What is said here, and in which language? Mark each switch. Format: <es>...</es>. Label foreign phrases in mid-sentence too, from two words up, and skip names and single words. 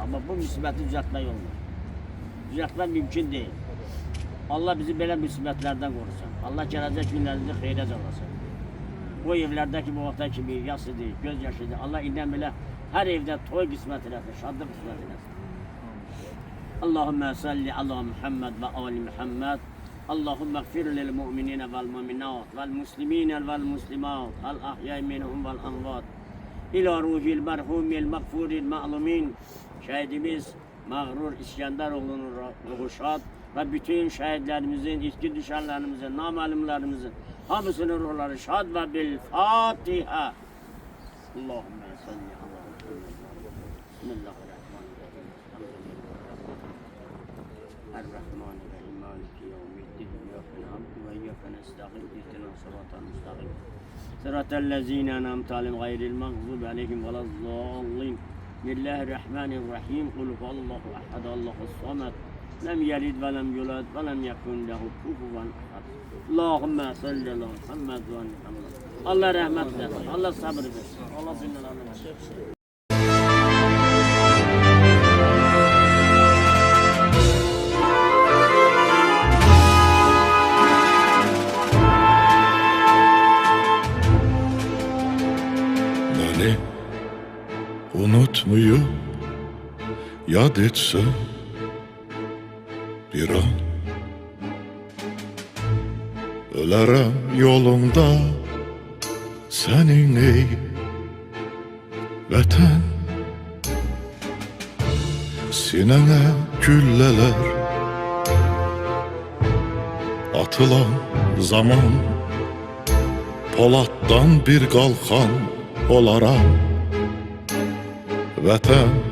<az>Amma bu müsibəti düzəltmək olmur. Düzəltmək mümkün deyil. Allah bizi belə müsibətlərdən qorusun. Allah gələcək günlərində xeyrə calasın. Bu evlərdəki bu vaxta kimi yasıdır, göz yaşıdır. Allah indən belə hər evdə toy qismət eləsin, şadlıq qismət eləsin.</az> <ar>اللهم صل على محمد وعلى آل محمد. اللهم اغفر للمؤمنين والمؤمنات والمسلمين والمسلمات الأحياء منهم والأموات. إلى روح المرحوم المغفور المعلومين.</ar> <az>Şəhidimiz Məğrur İskəndəroğlu'nun ruhu şad və bütün şəhidlərimizin, itki düşənlərimizin, naməlumlərimizin hamısının ruhları şad və</az> <ar>بالفاتحة. اللهم صل على محمد. بسم الله الرحمن الرحيم. الرحمن الرحيم مالك يوم الدين إياك نعبد وإياك نستقيم اهدنا الصراط المستقيم صراط الذين أنعمت عليهم غير المغضوب عليهم ولا الضالين بسم الله الرحمن الرحيم قل هو الله أحد الله الصمد لم يلد ولم يولد ولم يكن له كفوا أحد اللهم صل على محمد وعلى محمد</ar> <tr>Allah rahmet eylesin. Allah sabır versin.</tr> <az>Allah zindanlarını versin.</az> <tr>Beni unutmuyor, yad etse bir an.</tr> <az>Ölərəm yolunda senin ey vətən. Sinene güllələr atılan zaman, Polatdan bir qalxan olaram vətən.</az>